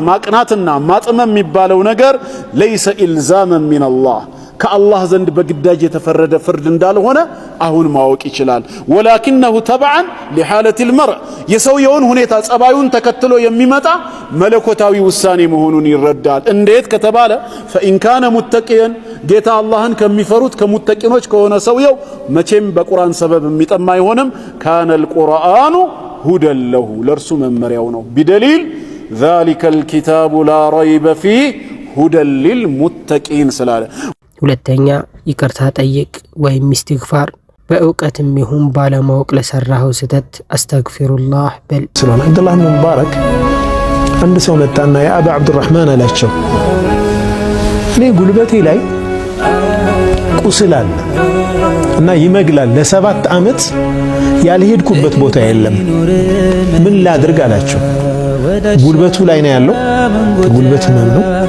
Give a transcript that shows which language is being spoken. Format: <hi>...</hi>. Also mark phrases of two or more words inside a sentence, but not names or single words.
<am>ማቅናትና ማጥመም የሚባለው ነገር</am> <ar>ليس إلزاما من الله</ar> <am>ከአላህ ዘንድ በግዳጅ የተፈረደ ፍርድ እንዳልሆነ አሁን ማወቅ ይችላል</am> <ar>ولكنه تبعا لحالة المرء</ar> <am>የሰውየውን ሁኔታ ጸባዩን ተከትሎ የሚመጣ መለኮታዊ ውሳኔ መሆኑን ይረዳል እንዴት ከተባለ</am> <ar>فإن كان متقيا</ar> <am>ጌታ አላህን ከሚፈሩት ከሙተቂኖች ከሆነ ሰውየው መቼም በቁርአን ሰበብ የሚጠማ አይሆንም</am> <ar>كان القرآن هدى له</ar> <am>ለርሱ መመሪያው ነው</am> <ar>بدليل ذلك الكتاب لا ريب فيه هدى للمتقين</ar> <am>ስላለ ሁለተኛ ይቅርታ ጠይቅ ወይም ኢስቲግፋር በእውቀትም ይሁን ባለማወቅ ለሰራው ስህተት አስተግፊሩላህ በል ስለ አብዱላህ ሙባረክ አንድ ሰው መጣና ያ አባ አብዱራህማን አላቸው እኔ ጉልበቴ ላይ ቁስል አለ እና ይመግላል ለ7 ዓመት ያልሄድኩበት ቦታ የለም ምን ላድርግ አላቸው ጉልበቱ ላይ ነው ያለው ጉልበቱ ነው</am>